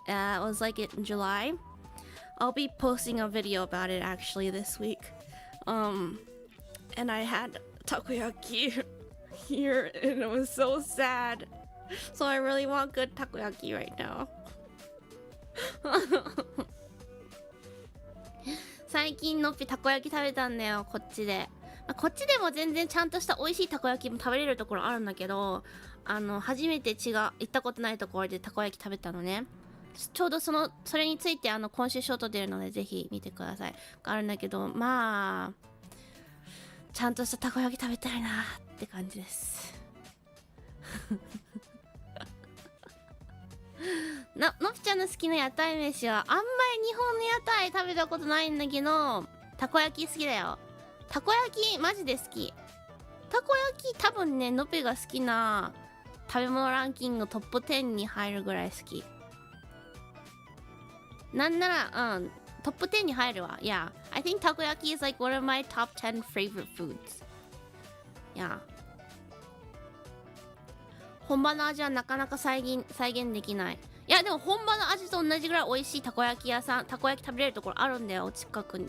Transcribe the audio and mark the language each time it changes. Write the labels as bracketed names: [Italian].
[English] It was like in July. I'll be posting a video about it actually this week. And I had takoyaki here and it was so sad. So I really want good takoyaki right now. [Japanese] 最近のっぴたこ焼き食べたんだよ、こっちで。こっちでも全然ちゃんとした美味しいたこ焼きも食べれるところあるんだけど、初めて行ったことないところでたこ焼き食べたのね。ちょうどそれについて今週ショート出るのでぜひ見てください。あるんだけど、まあちゃんとしたたこ焼き食べたいなって感じです。のっぴちゃんの好きな屋台飯はあんまり日本の屋台食べたことないんだけど、たこ焼き好きだよ。たこ焼きマジで好き。たこ焼き多分ね、のっぴが好きな食べ物ランキングトップ10に入るぐらい好き。なんならトップ10に入るわ。 [English] Yeah, I think takoyaki is like one of my top 10 favorite foods. Yeah. [Japanese] 本場の味はなかなか再現できない。いやでも本場の味と同じぐらい美味しいたこ焼き屋さん、たこ焼き食べれるところあるんだよ、近くに。